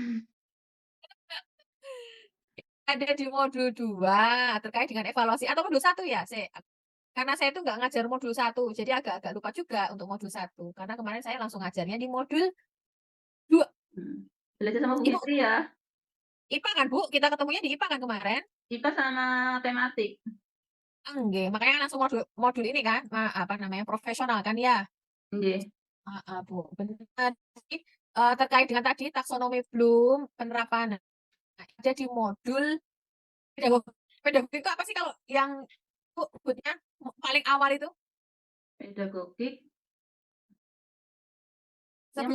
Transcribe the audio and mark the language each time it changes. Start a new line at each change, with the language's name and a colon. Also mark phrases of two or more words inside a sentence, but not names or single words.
Indonesian: Ada di modul 2 terkait dengan evaluasi atau modul 1 ya, karena saya itu nggak ngajar modul 1, jadi agak-agak lupa juga untuk modul 1. Karena kemarin saya langsung ngajarnya di modul 2. Belajar sama Bu Fitri ya. IPA kan, Bu? Kita ketemunya di IPA kan kemarin? IPA sama tematik. Nggih, makanya langsung modul modul ini kan, apa namanya, profesional kan ya? Nggih. Heeh, Bu, bener. Jadi, terkait dengan tadi taksonomi Bloom, penerapan. Nah, ada di modul pedagogi. Pedagogi itu apa sih kalau yang Bu sebutnya paling awal itu? Pedagogik yang